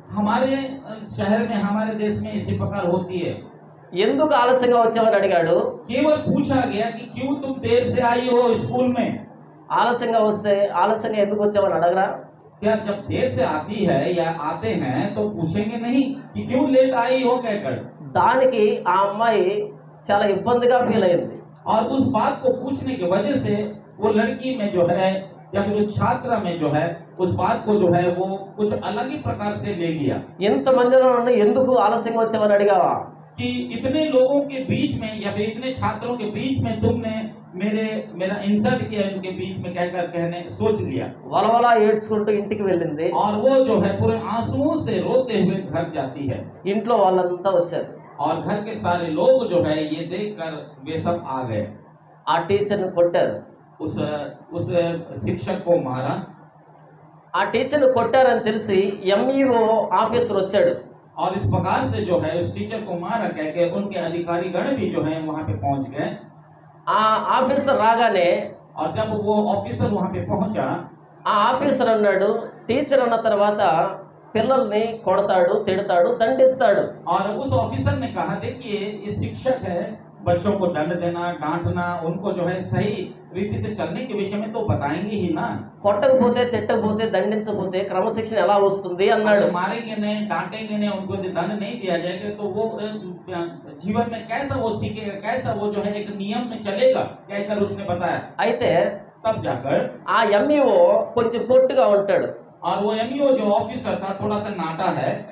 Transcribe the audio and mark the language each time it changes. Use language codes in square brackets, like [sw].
[hi] हमारे शहर में हमारे देश में इसी प्रकार होती है। [te] ఎందుకు ఆలస్యంగా వచ్చావని అడిగాడు. [hi] केवल पूछा गया कि क्यों तुम देर से आई हो स्कूल में। [te] ఆలస్యంగా వస్తే ఆలస్యంగా ఎందుకు వచ్చావని అడగరా? [hi] क्या जब देर से आती है या आते हैं तो पूछेंगे नहीं कि क्यों लेट आई हो कहकर। [te] దానికి ఆ అమ్మాయి చాలా ఇబ్బందిగా ఫీల్ అయింది. [hi] और उस बात को पूछने की वजह से वो लड़की में जो है या फिर उस छात्रा में जो है उस बात को जो है वो कुछ अलग ही प्रकार से ले लिया। [te] ఇంతమందిలో నన్ను ఎందుకు ఆలస్యంగా వచ్చావని అడిగావా? [hi] कि इतने लोगों के बीच में या फिर इतने छात्रों के बीच में तुमने मेरा इंसल्ट किया, इनके बीच में कहकर कहने सोच लिया। [te] వలవలా ఏడ్చుకుంటూ ఇంటికి వెళ్ళింది. [hi] और वो जो है पूरे आंसुओं से रोते हुए घर जाती है। [te] ఇంట్లో వాళ్ళంతా వచ్చారు. [hi] और घर के सारे लोग जो है ये देखकर वे सब आ गए। [te] ఆ టీచర్ని కొట్టారు. [hi] उस शिक्षक को मारा। [te] ఆ టీచర్ని కొట్టారని తెలిసి ఎంఈఓ ఆఫీసర్ వచ్చాడు. [hi] और इस प्रकार से जो है उस टीचर को मारा कह के उनके अधिकारी गण भी जो है वहाँ पे पहुँच गए। [te] ఆ ఆఫీసర్ రాగానే [hi] और जब वो ऑफिसर वहाँ पे पहुँचा [te] ఆ ఆఫీసర్ అన్నాడు, టీచర్ అన్న తర్వాత పిల్లల్ని కొడతాడు, తిడతాడు, దండిస్తాడు. [hi] और उस ऑफिसर ने कहा देखिए ये शिक्षक है, बच्चों को दंड देना डांटना उनको जो है सही रीति से चलने के विषय में तो बताएंगे ही ना। [te] కొట్టకపోతే తిట్టకపోతే దండించకపోతే క్రమశిక్షణ ఎలా వస్తుంది అన్నాడు. [hi] मारेंगे नहीं डांटेंगे नहीं उनको यदि दंड नहीं दिया जाएगा तो वो जीवन में कैसा वो सीखेगा, कैसा वो जो है एक नियम में चलेगा कहकर उसने बताया। [te] అయితే [hi] तब जाकर [te] ఆ ఎంఈఓ కొంచెం పొట్టుగా ఉంటాడు. [hi] और वो एमईओ जो ऑफिसर था थोड़ा सा नाटा है